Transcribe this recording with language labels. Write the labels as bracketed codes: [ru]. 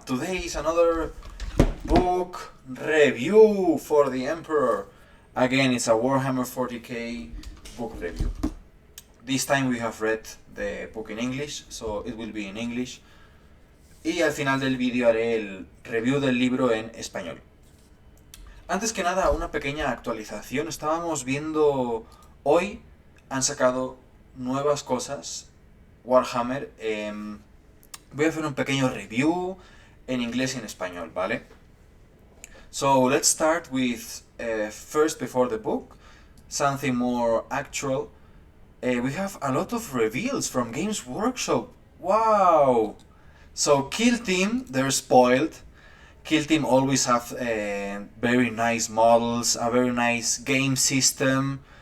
[en] Today is another book review for the Emperor. Again, it's a Warhammer 40k book review. This time we have read the book in English, so it will be in English. [es] Y al final del vídeo haré el review del libro en español. Antes que nada, una pequeña actualización. Estábamos viendo hoy, han sacado nuevas cosas. Warhammer. Voy a hacer un pequeño review en inglés y en español, ¿vale? [en] So let's start with first, before the book, something more actual. We have a lot of reveals from Games Workshop. Wow! So Kill Team, they're spoiled. Kill Team always have very nice models, a very nice game system.